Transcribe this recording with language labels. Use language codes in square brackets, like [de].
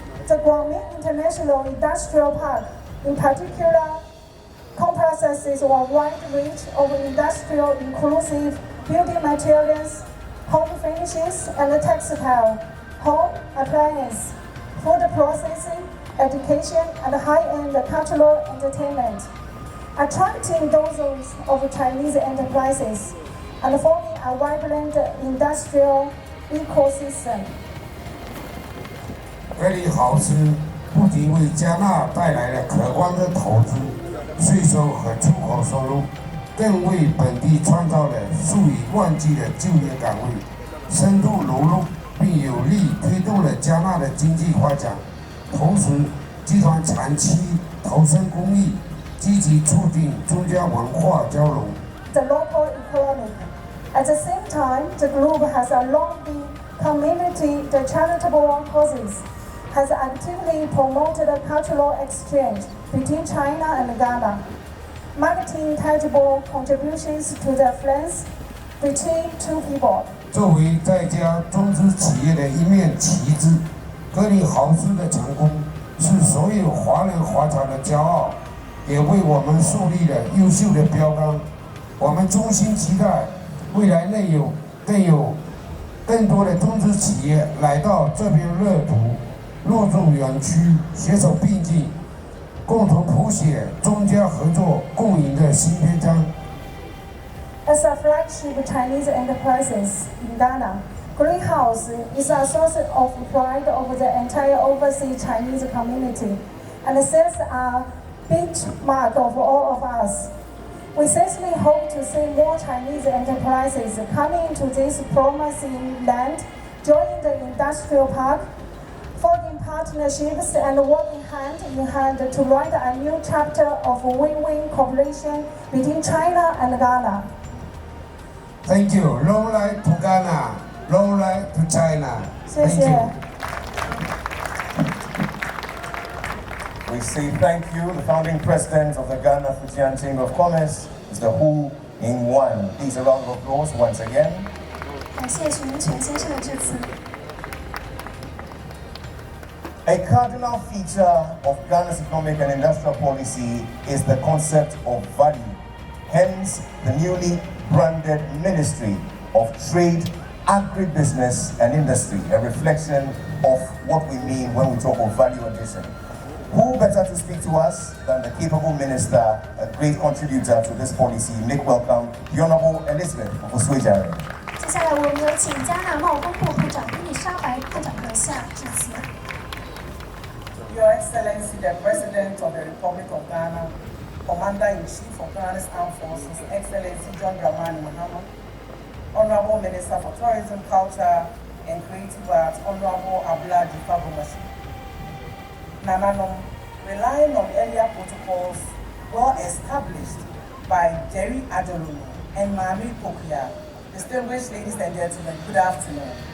[en] The Bright International Industrial Park, in particular, comprises a wide range of industrial inclusive building materials, home finishes and textile, home appliance, food processing, education and high-end cultural entertainment, attracting dozens of Chinese enterprises and forming a vibrant industrial ecosystem. [zh] 格里豪斯不仅为加纳带来了可观的投资、税收和出口收入，更为本地创造了数以万计的就业岗位，深度融入并有力推动了加纳的经济发展。同时，集团长期投身公益，积极促进中加文化交融。 [en] The local economy. At the same time, the group has a long been community the charitable causes, has actively promoted cultural exchange between China and Ghana, marketing tangible contributions to the friends between two people. [zh] 作为在家中资企业的一面旗帜，格里豪斯的成功是所有华人华侨的骄傲，也为我们树立了优秀的标杆。我们衷心期待未来内有更多的中资企业来到这片乐土，入驻园区，携手并进，共同谱写中加合作共赢的新篇章。 [en] As a flagship Chinese enterprises in Ghana, Greenhouse is a source of pride of the entire overseas Chinese community and sets a benchmark of all of us. We sincerely hope to see more Chinese enterprises coming into this promising land, joining the industrial park, forming partnerships and working hand in hand to write a new chapter of win-win cooperation between China and Ghana. Thank you. Long life to Ghana. Long life to China. Thank you. We say thank you, the founding president of the Ghana Fujian Chamber of Commerce, Mr. Hu Ying-wan. Please a round of applause once again. [zh] 感谢许明全先生的致辞。 [en] A cardinal feature of Ghana's economic and industrial policy is the concept of value. Hence, the newly branded Ministry of Trade, Agribusiness and Industry, a reflection of what we mean when we talk of value addition. Who better to speak to us than the capable minister, a great contributor to this policy. Make welcome the Honorable Elizabeth Ofuswejare. [zh] 接下来我们有请加拿贸工部部长伊丽莎白部长阁下致辞。 [en] Your Excellency, the President of the Republic of Ghana, Commander-in-Chief of Ghana's Armed Forces, Excellency John Dramani Mahama, Honorable Minister for Tourism, Culture and Creative Arts, Honorable Abla Jifabumashi, Nananom, relying on earlier protocols well established by Jerry Adolunu and Mami Pokia, distinguished ladies and gentlemen, good afternoon.